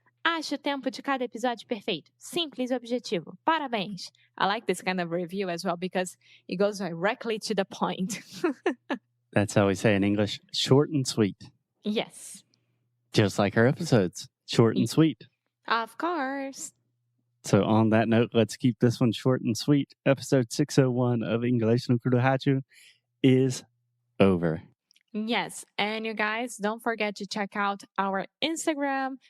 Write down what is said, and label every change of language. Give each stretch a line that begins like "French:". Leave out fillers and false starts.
Portuguese: Acho o tempo de cada episódio perfeito. Simples e objetivo. Parabéns.
English: I like this kind of review as well because it goes directly to the point. That's how we say in English, short and sweet. Yes. Just like our episodes, short and sweet. Of course. So on that note, let's keep this one short and sweet. Episode 601 of Inglês no Rádio is over. Yes, and you guys, don't forget to check out our Instagram.